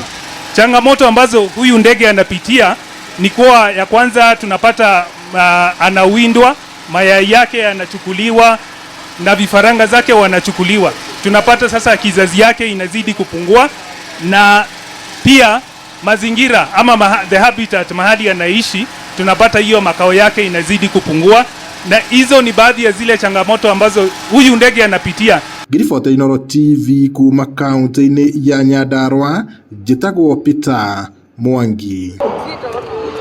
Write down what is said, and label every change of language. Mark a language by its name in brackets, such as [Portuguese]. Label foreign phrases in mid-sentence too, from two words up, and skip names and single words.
[Swahili] Changamoto ambazo huyu ndege anapitia ni kwa ya kwanza tunapata anawindwa, mayai yake yanachukuliwa na vifaranga zake wanachukuliwa. Tunapata sasa kizazi yake inazidi kupungua na pia mazingira ama [English] the habitat [Swahili] mahali anaishi tunapata hiyo makao yake inazidi kupungua, na hizo ni baadhi ya zile changamoto ambazo huyu ndege anapitia. [Kikuyu] Ngiriboti Inooro TV kuma kaunti-inĩ ya Nyandarua, njĩtagwo Peter Mwangi.